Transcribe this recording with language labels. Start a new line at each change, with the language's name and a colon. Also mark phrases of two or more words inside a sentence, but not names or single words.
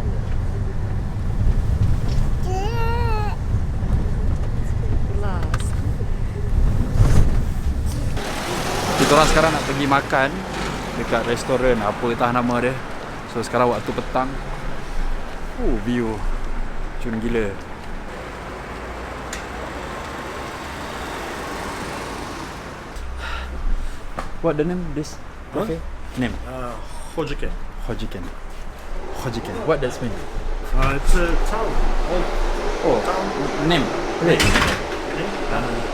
Russian: Класс.
Malay: Kita orang sekarang nak pergi makan dekat restoran, apa entah nama dia. So sekarang waktu petang. View cun gila.
English: What the name this? Okay. Name. Hojiken. Hojiken. Hojiken. What does mean? It's a town. Oh, name. Place.